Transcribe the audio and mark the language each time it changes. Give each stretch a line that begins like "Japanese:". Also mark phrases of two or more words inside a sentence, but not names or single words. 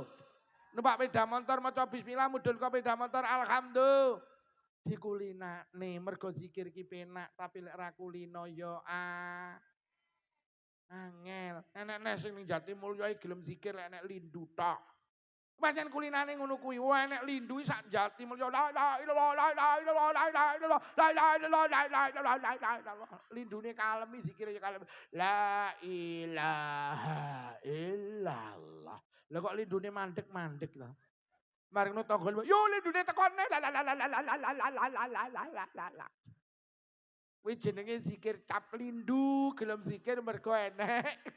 Javanese: Numpak sepeda motor maca bismillah mudhun kok sepeda motor alhamdulillah. Dikulinakne mergo zikir ki penak tapi lek ra kulino yo angel. Enek sing ning Jatimulya gelem zikir lek enek lindu tok. Pancen kulinane ngono kuwi. Wah enek lindu sak Jatimulya.
Arabic: لا إله إلا الله، لا إله إلا الله، لا إله إلا الله، لا إله إلا الله، لا إله إلا الله، لا إله إلا الله.
Javanese: Lindune kalemi zikire ya kalem.
Arabic: لا إله إلا الله.
Javanese: Lah kok lindune mandek-mandek to. Mari ngono tanggon. Yo lindune tekone. La la la la la la la la la la la. Kuwi jenenge zikir cap lindu, gelem zikir mergo enek.